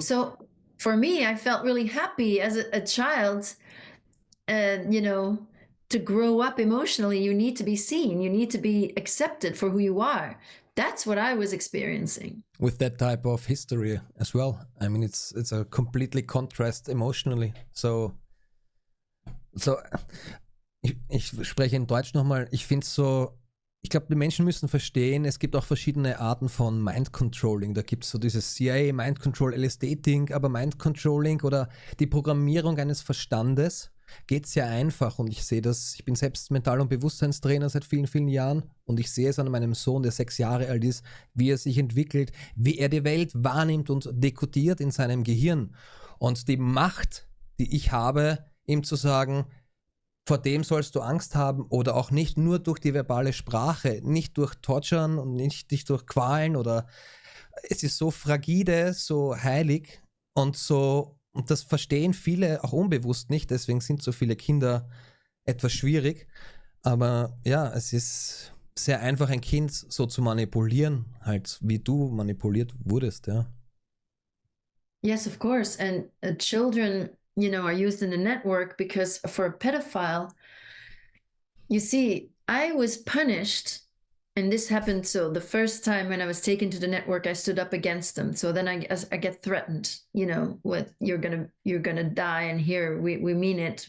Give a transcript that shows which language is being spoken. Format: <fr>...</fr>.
<en>So for me, I felt really happy as a child, you know, to grow up emotionally. You need to be seen. You need to be accepted for who you are. That's what I was experiencing. With that type of history as well. I mean, it's a completely contrast emotionally.</en> <de>So ich spreche in Deutsch nochmal. Ich finde es so, ich glaube, die Menschen müssen verstehen, es gibt auch verschiedene Arten von Mind-Controlling. Da gibt es so dieses CIA, Mind-Control, LSD-Ding, aber Mind-Controlling oder die Programmierung eines Verstandes geht sehr einfach, und ich sehe das, ich bin selbst Mental- und Bewusstseinstrainer seit vielen, vielen Jahren, und ich sehe es an meinem Sohn, der 6 Jahre alt ist, wie er sich entwickelt, wie er die Welt wahrnimmt und dekodiert in seinem Gehirn. Und die Macht, die ich habe, ihm zu sagen, vor dem sollst du Angst haben oder auch nicht, nur durch die verbale Sprache, nicht durch Torturen und nicht durch Qualen, oder es ist so fragile, so heilig und so. Und das verstehen viele auch unbewusst nicht, deswegen sind so viele Kinder etwas schwierig. Aber ja, es ist sehr einfach, ein Kind so zu manipulieren, halt wie du manipuliert wurdest, ja.</de> <en>Yes, of course. And children, you know, are used in the network because for a pedophile, you see, I was punished. And this happened, so the first time when I was taken to the network, I stood up against them. So then I get threatened, you know, with you're gonna die, and here we mean it.</en>